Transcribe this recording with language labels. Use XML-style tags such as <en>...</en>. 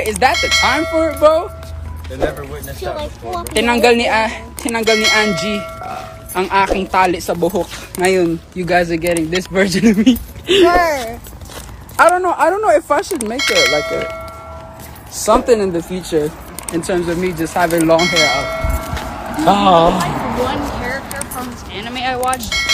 <en>Is that the time for it, bro? they never witnessed that before.</en> <tl>Tinanggal ni Angie ang aking tali sa buhok.</tl> <en>Ngayon, you guys are getting this version of me. Sure. I don't know if I should make it like a something in the future in terms of me just having long hair out. Oh. like one character from this anime I watched.</en>